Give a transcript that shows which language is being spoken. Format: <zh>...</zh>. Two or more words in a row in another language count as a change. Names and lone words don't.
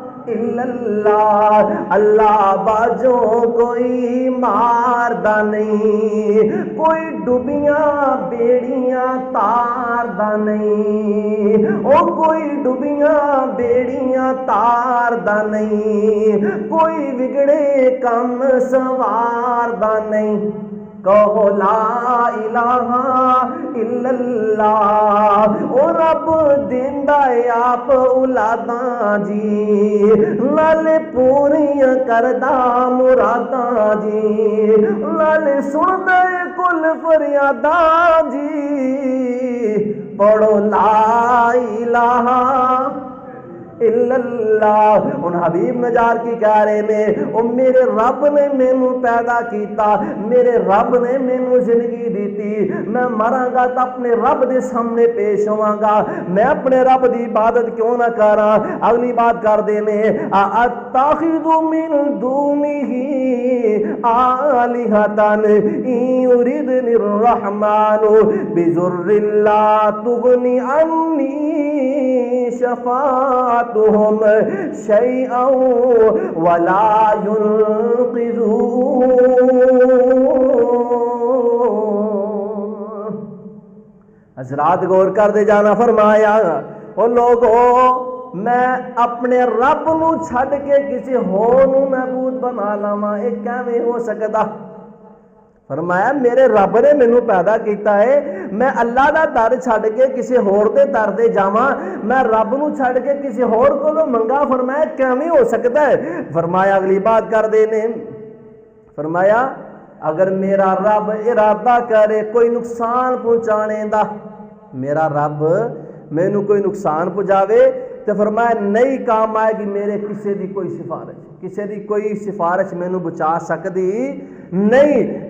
<ar>الا اللہ،</ar> <pa>اللہ باجوں کوئی ماردا نہیں، کوئی ڈوبیاں بیڑیاں تاردا نہیں، او کوئی ڈوبیاں بیڑیاں تاردا نہیں، کوئی بگڑے کم سواردا نہیں۔ کہو</pa> <ar>لا الہ الا اللہ،</ar> <pa>او رب دیندا ہے آپ اولاداں جی، لال پوریاں کردا مراداں جی، لال سندا ہے کل فریاداں جی، پڑھو</pa> <ar>لا الہ الا اللہ۔</ar> <pa>ان حبیب نجار کی کہہ رہے نے او میرے رب نے مینوں پیدا کیتا، میرے رب نے مینوں زندگی دیتی، میں مراں گا تو اپنے رب دے سامنے پیش ہواں گا، میں اپنے رب دی عبادت کیوں نہ کراں؟ اگلی بات کر دے نے</pa> <ar>اتخذ من دونہ آلہۃ ان یردنی الرحمن بضر لا تغنی عنی شفاعتهم شیئا ولا ينقذون۔</ar> <pa>حضرات غور کر دے جانا، فرمایا او لوگو میں اپنے رب نو چھڈ کے کسی ہور نو معبود بنا لاواں، یہ کیویں ہو سکدا؟ فرمایا میرے رب نے مینوں پیدا کیتا ہے، میں اللہ دا در چھڈ کے کسی ہور دے در دے جاواں، میں رب نو چھڈ کے کسی ہور کولوں منگا؟ فرمایا کیویں ہو سکتا ہے؟ فرمایا اگلی بات کر دے نے، فرمایا اگر میرا رب ارادہ کرے کوئی نقصان پہنچانے دا، میرا رب مینوں کوئی نقصان پہنچاوے تو فرمایا</pa> <ur>نہیں کام آئے گی</ur> <pa>میرے کسی دی کوئی سفارش، کسی دی کوئی سفارش مینوں بچا سکدی نہیں۔</pa>